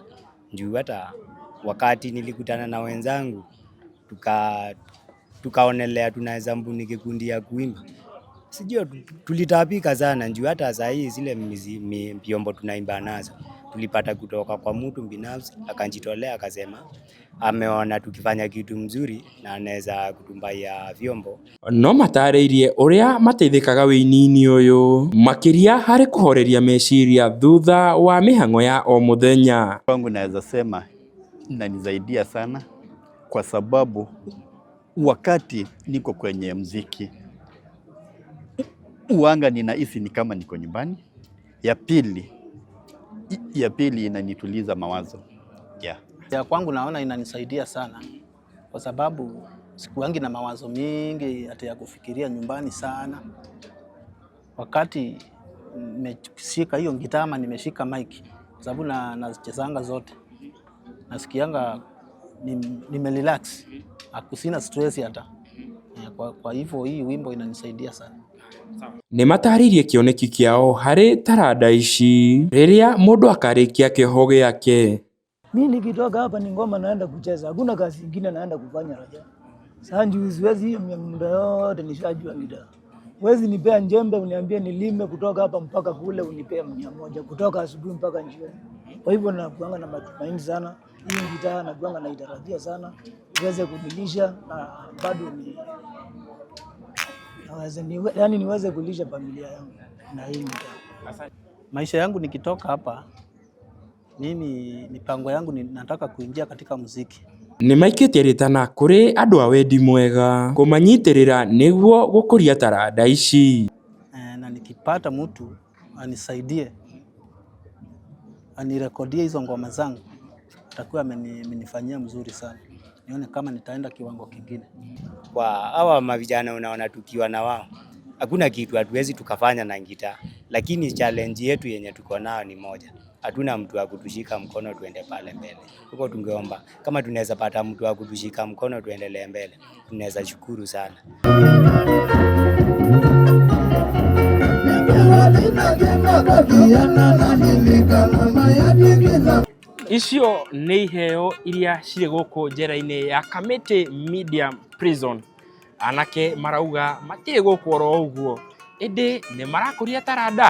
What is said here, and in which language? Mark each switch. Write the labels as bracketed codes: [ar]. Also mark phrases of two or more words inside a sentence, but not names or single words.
[sw] Juu hata wakati nilikutana na wenzangu tukaonelea tunaweza mbuni kikundi ya kuimba. Sijui tulitapika sana juu hata saa hii zile vyombo tunaimba nazo tulipata kutoka kwa mtu binafsi, akajitolea akasema ameona tukifanya kitu mzuri na anaweza kutumbaia vyombo. [ki] No matarĩirie ũrĩa mateithĩkaga wĩini-inĩ ũyũ makĩria harĩ kũhoreria meciria thutha wa mĩhang'o ya o mũthenya. [sw] Kwangu naweza sema inanisaidia sana, kwa sababu wakati niko kwenye muziki uanga ninahisi ni kama niko nyumbani. Ya pili inanituliza mawazo. Ya kwangu naona inanisaidia sana, kwa sababu sikuangi na mawazo mingi hata ya kufikiria nyumbani sana. Wakati nimeshika hiyo gitaa ama nimeshika mic, kwa sababu nachezanga zote, nasikianga nimerelax, hakusina stress hata. Kwa hivyo hii wimbo inanisaidia sana. [ki] Nĩ matarĩirie kĩoneki kĩao harĩ taranda ici rĩrĩa mũndũ akarĩkia kĩoho gĩake. [sw] Mimi nikitoka hapa ni ngoma naenda kucheza, hakuna kazi nyingine naenda kufanya Raja. Sasa njoo siwezi hiyo muda yote nishajua gitaa. Wezi nipea njembe uniambie nilime kutoka hapa mpaka kule unipea 100 kutoka asubuhi mpaka jioni. Kwa hivyo nakuanga na matumaini sana. Hii gitaa nakuanga naitarajia sana iweze kunilisha na bado niweze kulisha familia yangu na hii gitaa. Maisha yangu nikitoka hapa, mimi mipango yangu nataka kuingia katika muziki. [ki] Nĩ maikĩtie rĩtana kũrĩ andũ a wendi mwega kũmanyitĩrĩra nĩguo gũkũria taranda ici. [sw] Na nikipata mtu anisaidie anirekodie hizo ngoma zangu, atakuwa amenifanyia mzuri sana, nione kama nitaenda kiwango kingine. Kwa hawa mavijana unaona tukiwa na wao hakuna kitu hatuwezi tukafanya na gitaa, lakini challenge yetu yenye tuko nao ni moja. Hatuna mtu wa kutushika mkono tuende pale mbele. Huko tungeomba kama tunaweza pata mtu wa kutushika mkono tuendelee mbele, tunaweza shukuru sana. [ki] Icio nĩ iheo iria cirĩ gũkũ njera-inĩ ya Kamiti Medium Prison. Anake marauga matirĩ gũkũ oro ũguo, ĩndĩ nĩ marakũria taranda.